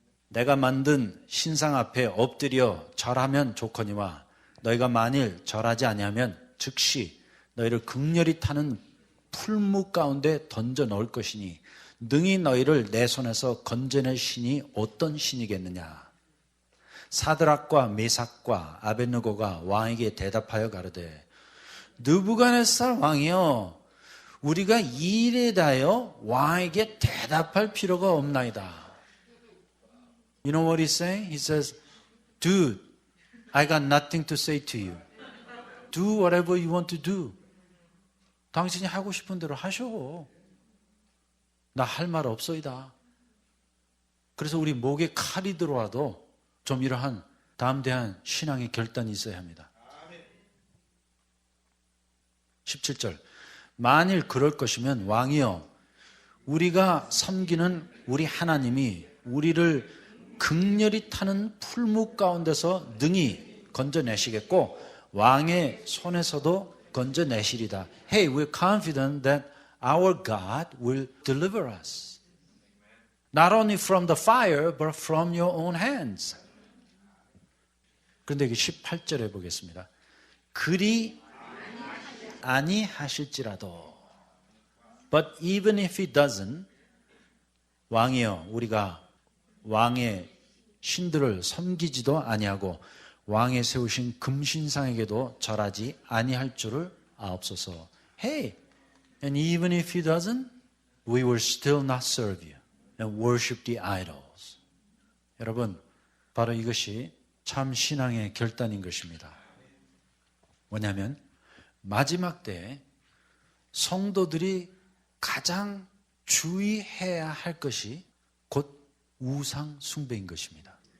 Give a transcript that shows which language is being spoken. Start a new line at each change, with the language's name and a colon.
Korean: 내가 만든 신상 앞에 엎드려 절하면 좋거니와 너희가 만일 절하지 아니하면 즉시 너희를 극렬히 타는 풀무 가운데 던져 넣을 것이니 능히 너희를 내 손에서 건져낼 신이 어떤 신이겠느냐. 사드락과 메삭과 아벳느고가 왕에게 대답하여 가로되 느부갓네살 왕이여, 우리가 이 일에 대하여 왕에게 대답할 필요가 없나이다.
English: You know what he's saying? He says, dude, I got nothing to say to you. Do whatever you want to do.
Korean: 당신이 하고 싶은 대로 하셔. 나 할 말 없어이다. 그래서 우리 목에 칼이 들어와도 좀 이러한 담대한 신앙의 결단이 있어야 합니다. 17절. 만일 그럴 것이면 왕이여, 우리가 섬기는 우리 하나님이 우리를 극렬히 타는 풀무 가운데서 능히 건져내시겠고 왕의 손에서도 건져내시리다.
English: Hey, we're confident that our God will deliver us. Not only from the fire, but from your own hands.
Korean: 그런데 여기 18절에 보겠습니다. 그리 아니하실지라도,
English: but even if he doesn't,
Korean: 왕이여, 우리가 왕의 신들을 섬기지도 아니하고 왕의 세우신 금신상에게도 절하지 아니할 줄을 아옵소서.
English: Hey, and even if he doesn't, we will still not serve you and worship the idols.
Korean: 여러분, 바로 이것이 참 신앙의 결단인 것입니다. 뭐냐면 마지막 때에 성도들이 가장 주의해야 할 것이 곧 우상 숭배인 것입니다.